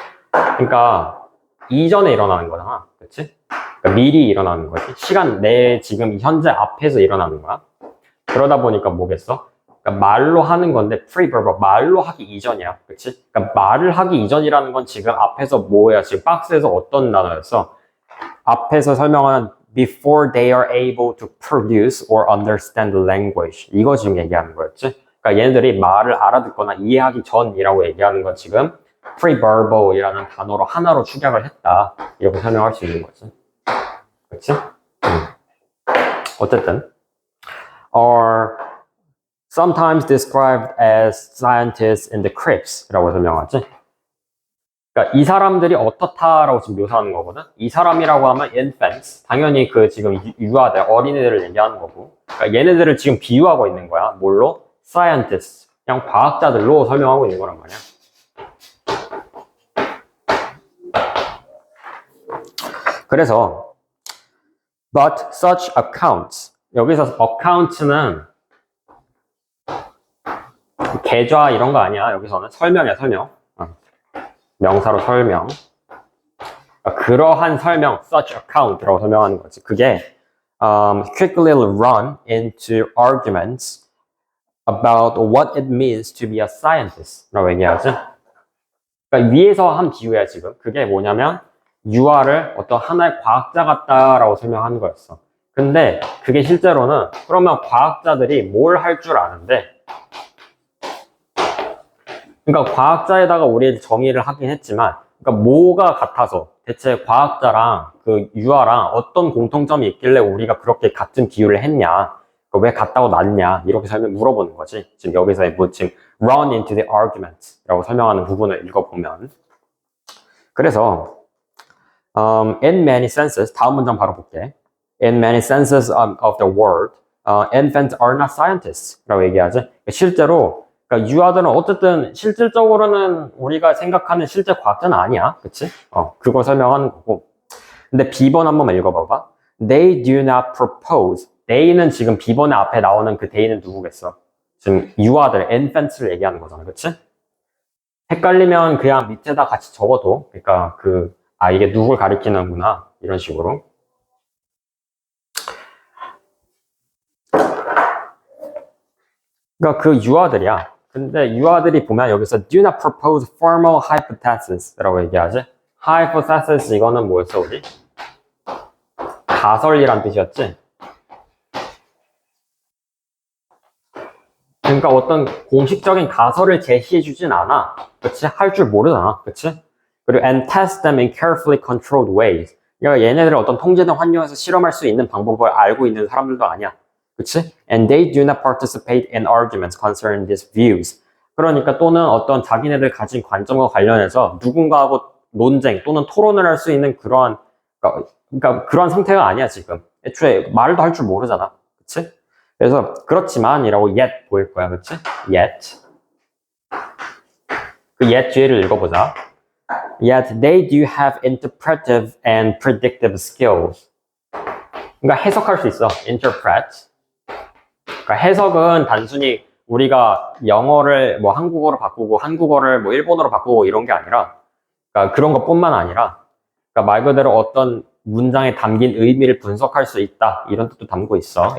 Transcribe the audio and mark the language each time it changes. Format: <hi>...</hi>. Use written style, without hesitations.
<ko>그러니까 이전에 일어나는 거잖아, 그렇지? 그러니까 미리 일어나는 거지. 시간 내 지금 현재 앞에서 일어나는 거야. 그러다 보니까 뭐겠어? 그러니까 말로 하는 건데 pre-verbal, 말로 하기 이전이야, 그렇지? 그러니까 말을 하기 이전이라는 건 지금 앞에서 뭐야? 지금 박스에서 어떤 단어였어? 앞에서 설명하는</ko> <en>before they are able to produce or understand the language.</en> <ko>이거 지금 얘기하는 거였지. 그러니까 얘네들이 말을 알아듣거나 이해하기 전이라고 얘기하는 건 지금 pre-verbal이라는 단어로 하나로 축약을 했다. 이렇게 설명할 수 있는 거지. 그렇지? 어쨌든</ko> <en>are sometimes described as scientists in the crypts라고 설명하지.</en> <ko>그러니까 이 사람들이 어떻다라고 지금 묘사하는 거거든. 이 사람이라고 하면 infants, 당연히 그 지금 유아들, 어린애들을 얘기하는 거고. 그러니까 얘네들을 지금 비유하고 있는 거야. 뭘로? scientists, 그냥 과학자들로 설명하고 있는 거란 말이야. 그래서</ko> <en>but such accounts,</en> <ko>여기서 accounts는 계좌 이런 거 아니야. 여기서는 설명이야, 설명. 명사로 설명. 그러한 설명,</ko> <en>such account</en> <ko>라고 설명하는 거지. 그게</ko> <en>quickly run into arguments about what it means to be a scientist라고 얘기하지.</en> <ko>그러니까 위에서 한 비유야 지금. 그게 뭐냐면 유아를 어떤 하나의 과학자 같다라고 설명하는 거였어. 근데 그게 실제로는 그러면 과학자들이 뭘 할 줄 아는데, 그러니까 과학자에다가 우리 정의를 하긴 했지만, 그러니까 뭐가 같아서 대체 과학자랑 그 유아랑 어떤 공통점이 있길래 우리가 그렇게 같은 비유를 했냐, 왜 같다고 났냐, 이렇게 물어보는 거지. 지금 여기서 뭐 지금</ko> <en>run into the argument</en> <ko>라고 설명하는 부분을 읽어보면. 그래서</ko> <en>in many senses,</en> <ko>다음 문장 바로 볼게.</ko> <en>In many senses of the word, infants are not scientists라고 얘기하지.</en> <ko>실제로 그러니까 유아들은 어쨌든 실질적으로는 우리가 생각하는 실제 과학자는 아니야, 그치? 그걸 설명하는 거고. 근데 B번 한번 읽어봐봐.</ko> <en>They do not propose.</en> <ko>They는 지금 B번에 앞에 나오는 그 they는 누구겠어? 지금 유아들, infants를 얘기하는 거잖아, 그치? 헷갈리면 그냥 밑에다 같이 적어도, 그러니까 그 아, 이게 누굴 가리키는구나. 이런 식으로. 그러니까 그 유아들이야. 근데 유아들이 보면 여기서</ko> <en>do not propose formal hypothesis</en> <ko>라고 얘기하지. hypothesis 이거는 뭐였어 우리? 가설이란 뜻이었지. 그러니까 어떤 공식적인 가설을 제시해주진 않아. 그치? 할 줄 모르잖아. 그치? 그리고</ko> <en>and test them in carefully controlled ways.</en> <ko>그러니까 얘네들을 어떤 통제된 환경에서 실험할 수 있는 방법을 알고 있는 사람들도 아니야. 그치?</ko> <en>And they do not participate in arguments concerning these views.</en> <ko>그러니까 또는 어떤 자기네들 가진 관점과 관련해서 누군가하고 논쟁 또는 토론을 할 수 있는 그러니까 그런 상태가 아니야, 지금. 애초에 말도 할 줄 모르잖아. 그치? 그래서 그렇지만이라고 yet 보일 거야, 그치?</ko> <en>yet.</en> <ko>그 yet 뒤에를 읽어보자.</ko> <en>Yet they do have interpretive and predictive skills.</en> <ko>그러니까 해석할 수 있어.</ko> <en>interpret.</en> <ko>그러니까 해석은 단순히 우리가 영어를 뭐 한국어로 바꾸고 한국어를 뭐 일본어로 바꾸고 이런 게 아니라, 그러니까 그런 것뿐만 아니라, 그러니까 말 그대로 어떤 문장에 담긴 의미를 분석할 수 있다 이런 뜻도 담고 있어.</ko>